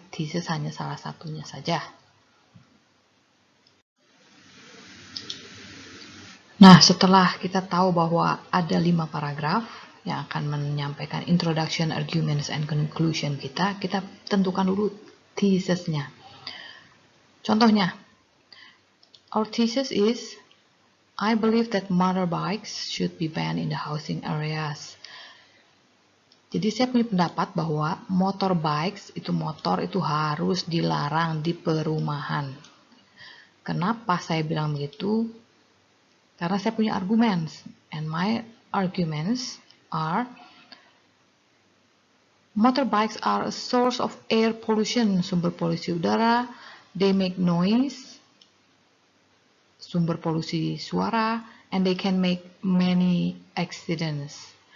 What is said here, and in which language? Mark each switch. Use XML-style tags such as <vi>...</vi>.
<id>Thesis hanya salah satunya saja. Nah, setelah kita tahu bahwa ada 5 paragraf yang akan menyampaikan</id> <en>introduction, arguments, and conclusion</en> <id>kita tentukan dulu thesisnya. Contohnya,</id> <en>our thesis is, I believe that motorbikes should be banned in the housing areas.</en> <id>Jadi saya punya pendapat bahwa motorbikes, itu motor itu harus dilarang di perumahan. Kenapa saya bilang begitu? Karena saya punya arguments,</id> <en>and my arguments are, motorbikes are a source of air pollution,</en> <id>sumber polusi udara,</id> <en>they make noise,</en> <id>sumber polusi suara,</id> <en>and they can make many accidents.</en>